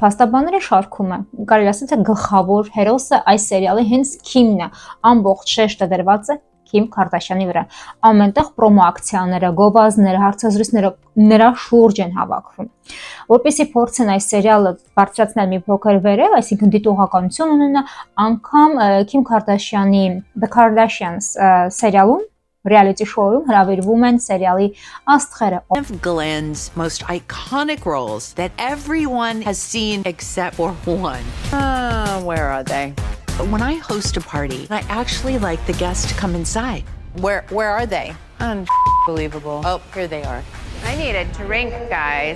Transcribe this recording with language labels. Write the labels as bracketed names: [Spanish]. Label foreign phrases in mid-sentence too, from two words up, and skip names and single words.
[Armenian] փաստաբանների շարքում է։ Կարելի ասել թե գլխավոր հերոսը այս սերիալի հենց Քիմն է։ Ամբողջ շեշտը դրված է Քիմ Քարդաշյանի վրա։ Ամենտեղ պրոմո ակցիաները, գովազդները, հարցազրույցները նրա շուրջ են հավաքվում։ Որպեսզի փորձեն այս սերիալը բարձրացնել մի փոքր վերև, այսինքն դիտողականություն ունենա, անգամ Քիմ Քարդաշյանի The Kardashians սերիալում [English] reality show- [Armenian] ում հրավիրվում են սերիալի աստղերը։ [English] One of Glenn's most iconic roles that everyone has seen except for one. Where are they? When I host a party, I actually like the guests to come inside. Where are they? Unbelievable. Oh, here they are. I need a drink, guys.